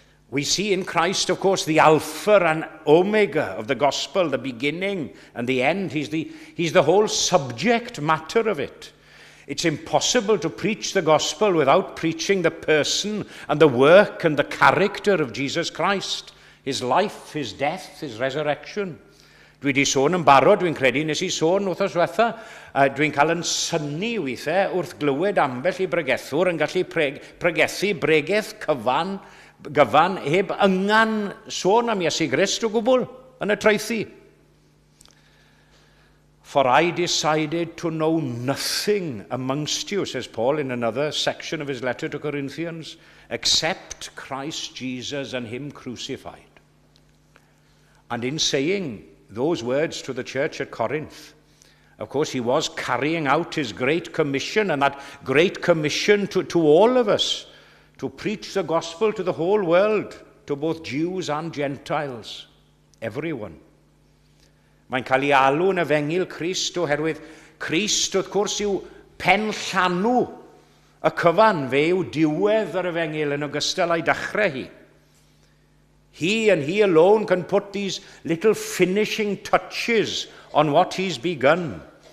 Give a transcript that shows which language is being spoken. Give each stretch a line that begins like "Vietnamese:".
English: We see in Christ, of course, the Alpha and Omega of the gospel, the beginning and the end. He's the whole subject matter of it. It's impossible to preach the gospel without preaching the person and the work and the character of Jesus Christ. His life, his death, his resurrection.
Welsh: Dwi wedi sôn yn barod, dwi'n credu, nes I sôn wrthos diwetha, dwi'n cael yn synnu weithiau wrth glywed ambell I bregethwr yn gallu pregethu bregeth gyfan heb yngan sôn am Iesu Grist o gwbl yn y treithi.
English: For I decided to know nothing amongst you, says Paul in another section of his letter to Corinthians, except Christ Jesus and him crucified. And in saying those words to the church at Corinth, of course, he was carrying out his great commission, and that great commission to all of us, to preach the gospel to the whole world, to both Jews and Gentiles, everyone.
Welsh: Mae'n cael ei alw yn efengil Christ oherwydd Christ, wrth gwrs, yw pen llanw y cyfan. Fe yw diwedd yr efengil yn ogystal â'i dechrau hi.
English: He and he alone can put these little finishing touches on what he's begun.